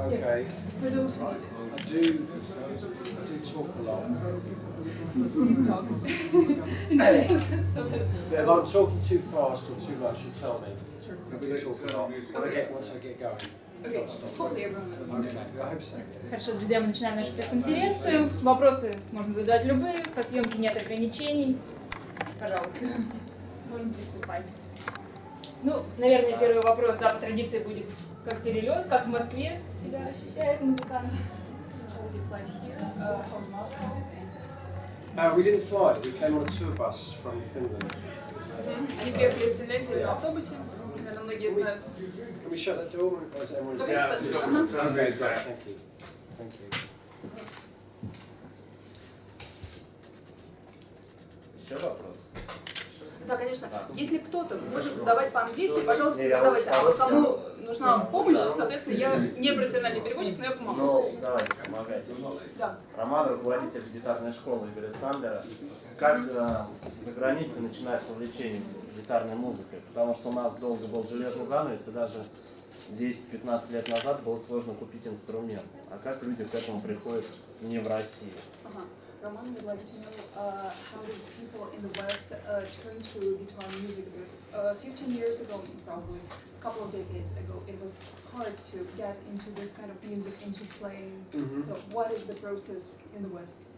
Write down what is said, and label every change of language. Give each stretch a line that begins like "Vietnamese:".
English: Okay. For those who I do talk a lot. please talk. So that If I'm talking too fast or too much, you tell me. I do talk a lot. Once I get going, I can't stop. hopefully everyone Okay. I hope so.
Russian: Хорошо, друзья, мы начинаем нашу пресс-конференцию. Вопросы можно задать любые, по съемке нет ограничений. Пожалуйста, можем приступать. Ну, наверное, первый вопрос, да, по традиции будет как перелет, как в Москве себя ощущает музыкант.
English: We didn't fly. We came on a tour bus from Finland.
Russian: Они приехали из Финляндии на автобусе, наверное, многие знают.
English: Can we shut that door? Or is everyone Yeah, Okay, great. Thank you. Thank you.
Russian: Еще вопрос? Да, конечно. Если кто-то может задавать по-английски, пожалуйста, Не, я задавайте. А вот лучше кому нужна помощь, соответственно, я не профессиональный переводчик, но я помогу. Ну, давайте помогайте. Да. Роман, руководитель гитарной школы Игоря Сандера. Как за границей начинается увлечение гитарной музыкой? Потому что у нас долго был железный занавес, и даже 10-15 лет назад было сложно купить инструмент. А как люди к этому приходят не в России? Ага.
English: Roman would like to know how did people in the West turn to guitar music, because 15 years ago, probably a couple of decades ago, it was hard to get into this kind of music, into playing. So what is the process in the West?